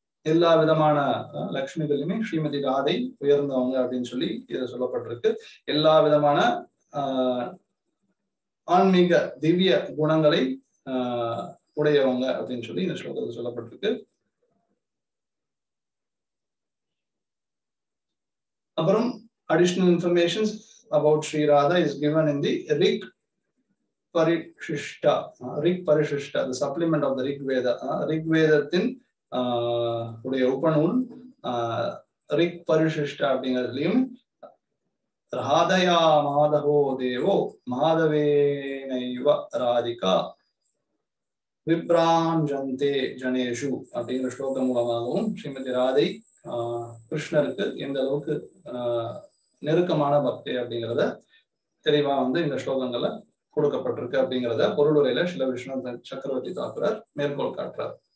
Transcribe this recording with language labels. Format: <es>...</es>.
<ta>எல்லா விதமான லக்ஷ்மிகளையுமே ஸ்ரீமதி ராதை உயர்ந்தவங்க அப்படின்னு சொல்லி இது சொல்லப்பட்டிருக்கு. எல்லா விதமான ஆன்மீக திவ்ய குணங்களை உடையவங்க அப்படின்னு சொல்லி இந்த ஸ்லோகத்தில் சொல்லப்பட்டிருக்கு.</ta> <en>அப்புறம் additional information about Sri Radha is given in the Rig Parishishta, the supplement of the Rig Veda.</en> <ta>Rig Vedatin உடைய உபநூல் ரிக் பரிசிஷ்டா அப்படிங்கிறதுலையும்</ta> <sa>ராதயா மாதவோ தேவோ மாதவேனைவ ராதிகா விப்ராஞ்சந்தே ஜனேஷு</sa> <ta>அப்படிங்கிற ஸ்லோகம் மூலமாகவும் ஸ்ரீமதி ராதை கிருஷ்ணருக்கு எந்த அளவுக்கு நெருக்கமான பக்தி அப்படிங்கிறத தெளிவா இந்த ஸ்லோகங்கள்ல கொடுக்கப்பட்டிருக்கு அப்படிங்கிறத பொருளுரையில ஸ்ரீல விஸ்வநாத சக்கரவர்த்தி தாக்குறார் மேற்கோள் காட்டுறார்.</ta>